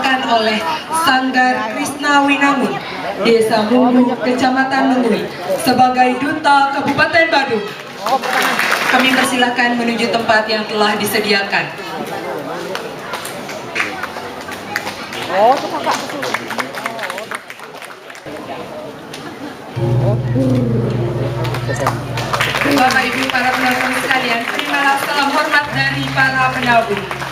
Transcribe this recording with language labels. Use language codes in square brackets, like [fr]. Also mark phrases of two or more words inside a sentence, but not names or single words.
[id] oleh Sanggar Krishna Winangun, Desa Munggu, Kecamatan Mengui, sebagai Duta Kabupaten Badung. Kami persilakan menuju tempat yang telah disediakan. Bapak Ibu para penonton sekalian, terimalah salam hormat dari para penabung.